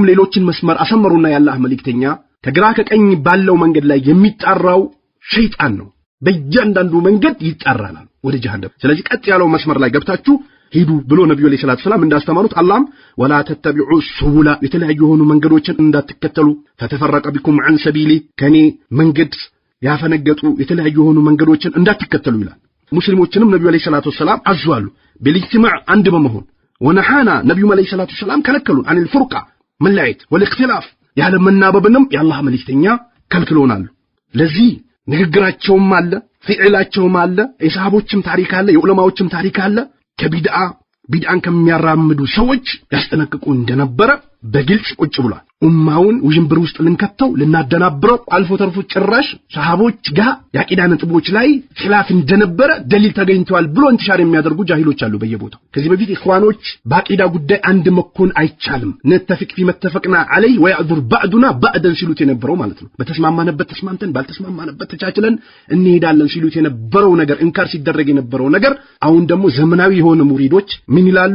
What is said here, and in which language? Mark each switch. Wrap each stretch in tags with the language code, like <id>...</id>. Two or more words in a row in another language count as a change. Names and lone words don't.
<am>ሌሎችን መስመር አሰመሩና የአላህ መልእክተኛ ከግራ ከቀኝ ባለው መንገድ ላይ የሚጣራው ሸይጣን ነው። በእያንዳንዱ መንገድ ይጣራናል ወደ ጀሃነም። ስለዚህ ቀጥ ያለው መስመር ላይ ገብታችሁ ሂዱ ብሎ ነብዩ</am> <ar>عليه الصلاة والسلام</ar> <am>እንዳስተማሩት አላህም</am> <ar>ولا تتبعوا السبل</ar> <am>የተለያዩ የሆኑ መንገዶችን እንዳትከተሉ</am> <ar>فتفرق بكم عن سبيلي</ar> <am>ከኔ መንገድ ያፈነገጡ የተለያዩ የሆኑ መንገዶችን እንዳትከተሉ ይላል። ሙስሊሞችንም ነብዩ</am> <ar>عليه الصلاة والسلام</ar> <am>አዟሉ بالاجتماع አንድ በመሆን ወነሃና ነብዩ</am> <ar>عليه الصلاة والسلام</ar> <am>ከለከሉን</am> <ar>عن الفرقه</ar> <am>መለያየት والاختلاف ያለ መናበብንም የአላህ መልእክተኛ ከልክሎናል። ለዚህ ንግግራቸውም አለ ፊዕላቸውም አለ የሰሃቦችም ታሪክ አለ የዑለማዎችም ታሪክ አለ። ከቢድዓን ከሚያራምዱ ሰዎች ያስጠነቅቁ እንደነበረ በግልጽ ቁጭ ብሏል። ኡማውን ውዥንብር ውስጥ ልንከተው ልናደናብረው አልፎ ተርፎ ጭራሽ ሰሃቦች ጋር የአቂዳ ነጥቦች ላይ ኺላፍ እንደነበረ ደሊል ተገኝቷል ብሎ እንትሻር የሚያደርጉ ጃሂሎች አሉ በየቦታው። ከዚህ በፊት ኢኽዋኖች በአቂዳ ጉዳይ አንድ መኮን አይቻልም</am> <ar>نتفق في ما اتفقنا عليه ويعذر بعضنا بعضا</ar> <am>ሲሉት የነበረው ማለት ነው። በተስማማነበት ተስማምተን ባልተስማማነበት ተቻችለን እንሄዳለን ሲሉት የነበረው ነገር እንካር ሲደረግ የነበረው ነገር አሁን ደግሞ ዘመናዊ የሆነ ሙሪዶች ምን ይላሉ?</am>